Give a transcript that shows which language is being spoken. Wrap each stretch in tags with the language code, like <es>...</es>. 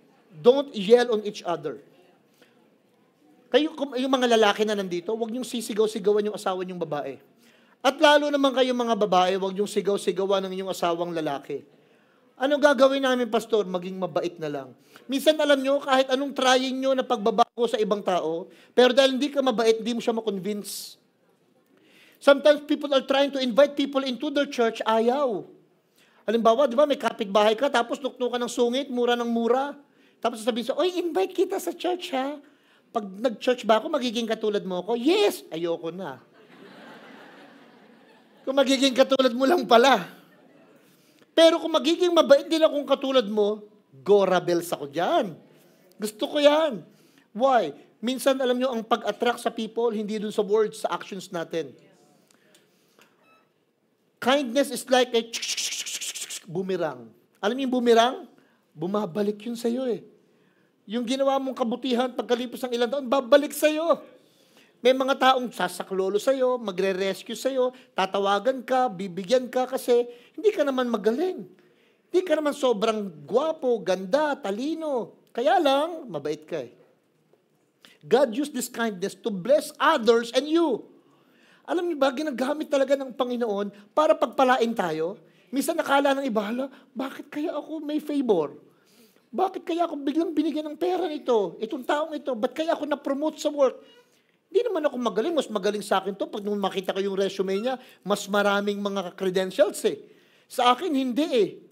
<en>Don't yell on each other.</en> <tl>Kayo, yung mga lalaki na nandito, huwag niyong sisigaw-sigawan yung asawa niyong babae. At lalo naman kayo mga babae, huwag niyong sigaw-sigawan ng inyong asawang lalaki. Ano gagawin namin, Pastor? Maging mabait na lang. Minsan alam nyo, kahit anong trying nyo na pagbabago sa ibang tao, pero dahil hindi ka mabait, hindi mo siya makonvince.</tl> <en>Sometimes people are trying to invite people into their church,</en> <tl>ayaw. Halimbawa, di ba, may kapitbahay ka, tapos nuknukan ng sungit, mura ng mura. Tapos sasabihin sa, oy, invite kita sa church, ha? Pag nag-church ba ako, magiging katulad mo ako? Yes! Ayoko na. Kung magiging katulad mo lang pala. Pero kung magiging mabait din akong katulad mo, go rebels ako dyan.</tl> <en>Gusto ko yan. Why?</en> <tl>Minsan, alam nyo, ang pag-attract sa people, hindi dun sa words, sa actions natin.</tl> <en>Kindness is like a boomerang.</en> <tl>Alam niyo yung boomerang? Bumabalik yun sa'yo eh. Yung ginawa mong kabutihan, pagkalipas ng ilang taon, babalik sa'yo. May mga taong sasaklolo sa'yo, magre-rescue sa'yo, tatawagan ka, bibigyan ka kasi hindi ka naman magaling. Hindi ka naman sobrang gwapo, ganda, talino. Kaya lang, mabait ka eh.</tl> <en>God used this kindness to bless others and you.</en> <tl>Alam niyo ba, ginagamit talaga ng Panginoon para pagpalain tayo. Minsan nakala ng iba, bakit kaya ako may favor? Bakit kaya ako biglang binigyan ng pera nito? Itong taong ito, ba't kaya ako na-promote sa work? Hindi naman ako magaling, mas magaling sa akin to. Pag nung makita ko yung resume niya, mas maraming mga credentials eh. Sa akin, hindi eh.</tl>